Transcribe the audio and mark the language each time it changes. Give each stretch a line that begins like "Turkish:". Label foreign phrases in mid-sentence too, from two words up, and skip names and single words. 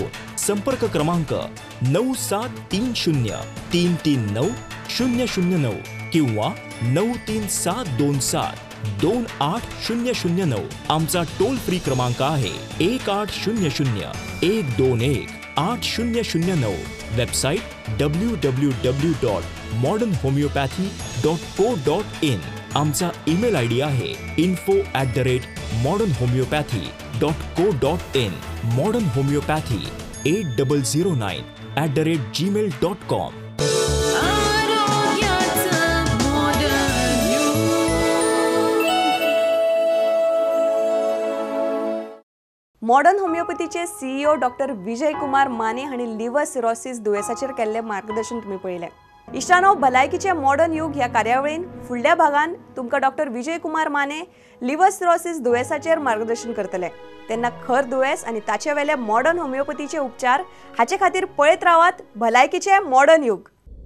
Marathi: संपर्क क्रमांक 9730339009 किंवा 9372728009. आमचा टोल फ्री क्रमांक आहे 1800-121-8009. वेबसाईट www.modernhomeopathy.co.in. आमचा
English: email ID
Marathi: आहे info@modernhomeopathy.co.in. मॉडर्न होमिओपॅथी 8009@gmail.com.
Konkani: मॉडर्न होमिओपॅथीचे CEO डॉक्टर विजय कुमार माने हांणी
English: liver cirrhosis
Konkani: दुयेंसाचेर केल्लें मार्गदर्शन तुम्ही पळयलें. इश्टानो, भलायकीचे मॉडर्न युग ह्या कार्यावळीन फुडल्या भागान तुमकां डॉक्टर विजय कुमार माने
English: liver cirrhosis
Konkani: दुयेंसाचेर मार्गदर्शन करतले. तेन्ना खर दुयेंस आनी ताचे वेले मॉडर्न होमिओपॅथीचे उपचार हाचे खातीर पळयत रावात भलायकीचे मॉडर्न युग.